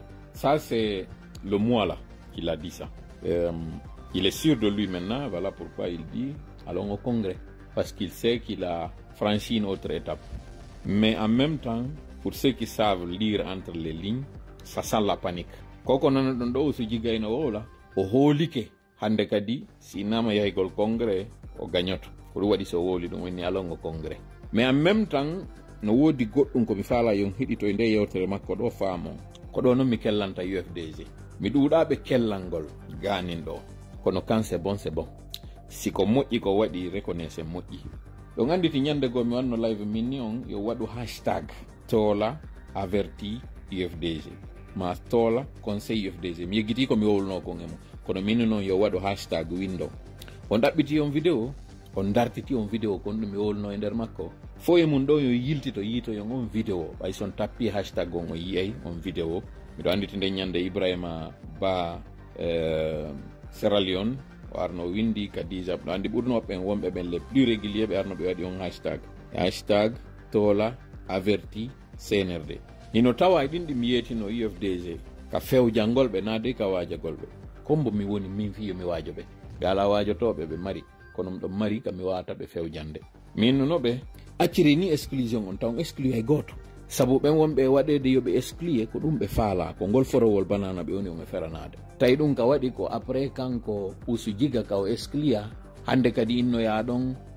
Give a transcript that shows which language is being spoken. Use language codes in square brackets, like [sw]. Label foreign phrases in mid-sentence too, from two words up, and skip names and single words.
[fr] Ça, c'est le mois là qu'il a dit ça. Il est sûr de lui maintenant, voilà pourquoi il dit allons au Congrès. Parce qu'il sait qu'il a franchi une autre étape. Mais en même temps, pour ceux qui savent lire entre les lignes, ça sent la panique. [ff] Koko nana ɗon ɗo Usu Jiga ina wola o hoolike hande kadi sinama yahigol congrès o gañoto ko ɗum waɗi so wowli ɗum woni alongo congrès. [fr] Mais en même temps [ff] no woodi goɗɗum komi faala yon hiɗito e nde yewtere makko ɗo faamo ko ɗo noon mi kellanta UFDG. Mi ɗuuɗaɓe kellal ngol ganin ɗo kono kan [fr] c'est bon [ff] siko moƴƴi ko waɗi reconnaisse moƴƴi. ɗon anditi ñande goo mi wanno live min ni on yo waɗu hashtag tola averti UFDG ma tola conseil UFDG mi yeggiti ko mi wowluno ko ngemo kono min noon yo waɗu hashtag window on ɗaɓɓiti on vidéo on dartiti on vidéo kon ɗum mi wowluno e nder makko fo e mum ɗo yo yiltito yiitoyon on vidéo ɓay son tappi hashtag on o yiyay on vidéo miɗo anditi nde ñande Ibrahima Ba Sierra Leone o arno windi Kadija ɗo andi ɓurnoɓe en wonɓe ɓen [fr] les plus régulier [ff] ɓe arno ɓe waɗi on hashtag tola averti CNRD. hino tawa ɗin ɗi mi yetino UFDG ka fewjangol ɓe naade ka waajagol ɓe kombo mi woni min fiyo mi waajo ɓe ɓe ala waajotoɓe ɓe mari kono ɗum mari ka mi wawata ɓe fewjande min no ɓe acciri ni exclusion on taw exclue hay goto sabu ɓen wonɓe waɗede yoɓe exclue ko ɗum ɓe faala ko ngol forowol banana ɓe woni oɓe feranade tawi ɗum ka waɗi ko après kanko Usu Jiga ka o exclue hande kadi innoya ɗon